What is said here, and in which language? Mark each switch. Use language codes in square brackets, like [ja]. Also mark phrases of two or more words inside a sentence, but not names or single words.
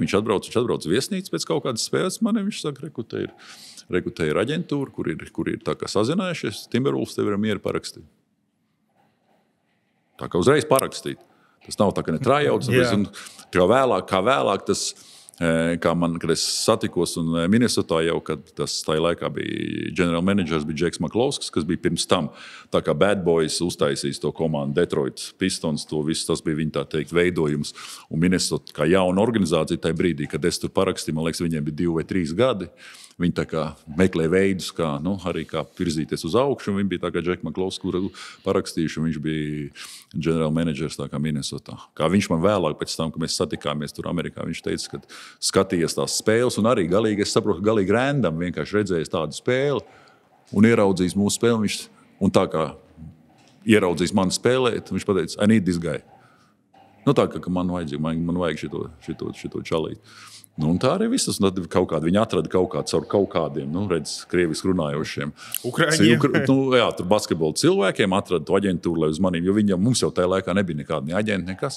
[lv] Viņš atbrauc viesnīcu pēc kaut kādas spēles. Viņš saka, te ir aģentūra, kur ir tā kā sazinājušies. Timberwolves tev ir mieri parakstīt. Tā kā uzreiz parakstīt. Tas nav tā, ka ne trājauts. Kā vēlāk tas... kad es satikos un Minnesotā jau, kad tas tajā laikā bija [en] general managers, [lv] bija Džeks Maklovskis, kas bija pirms tam. Tā kā Bad Boys uztaisīs to komandu Detroit Pistons, tas bija viņa tā teikt veidojums. Un Minnesota kā jauna organizācija tajā brīdī, kad es tur parakstīju, man liekas, viņiem bija 2 vai 3 gadi. Viņi tā kā meklē veidus, kā virzīties uz augšu. Viņi bija tā kā Džeks Maklovskis, kuru parakstījuši, un viņš bija [en] general managers [lv] tā kā Minnesotā. Kā viņš man vēlāk pēc tam, kad mēs satikāmies tur Amerikā, viņš teica, ka skatījies tās spēles, un arī galīgi, es saprotu, ka galīgi random vienkārši redzējis tādu spēli un ieraudzījis mūsu spēli. Un tā kā ieraudzījis mani spēlēt, viņš pateica, [en] I need this guy. [lv] Tā kā man vajag šito čalīt. Un tā arī viss. Viņi atrada kaut kādu caur kaut kādiem, krieviski runājošiem. Ukraiņiem. Tur basketbola cilvēkiem atrada to aģentūru, lai uz maniem, jo mums jau tajā laikā nebija nekāda aģenta, nekas.